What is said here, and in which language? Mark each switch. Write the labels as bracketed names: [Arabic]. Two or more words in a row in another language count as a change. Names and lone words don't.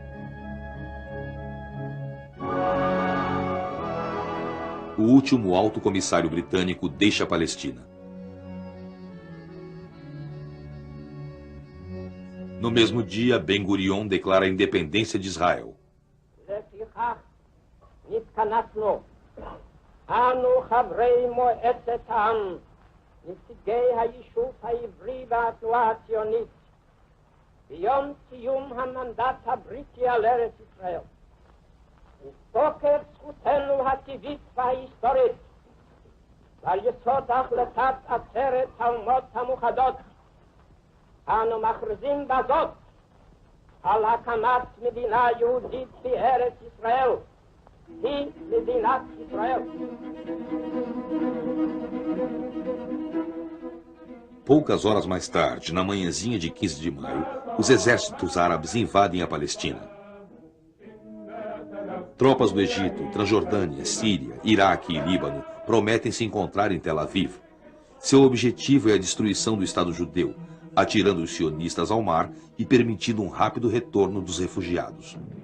[Portuguese] O último alto comissário britânico deixa a Palestina. No mesmo dia, Ben-Gurion declara a independência de Israel. [Hebrew] נציגי היישוב העברי והתנועה הציונית ביום סיום המנדט הבריטי על ארץ ישראל מתוקף זכותנו הטבעית וההיסטורית ועל יסוד החלטת עצרת האומות המאוחדות אנו מכריזים בזאת על הקמת מדינה יהודית בארץ ישראל היא מדינת ישראל. [Portuguese] Poucas horas mais tarde, na manhãzinha de 15 de maio, os exércitos árabes invadem a Palestina. Tropas do Egito, Transjordânia, Síria, Iraque e Líbano prometem se encontrar em Tel Aviv. Seu objetivo é a destruição do Estado judeu, atirando os sionistas ao mar e permitindo um rápido retorno dos refugiados.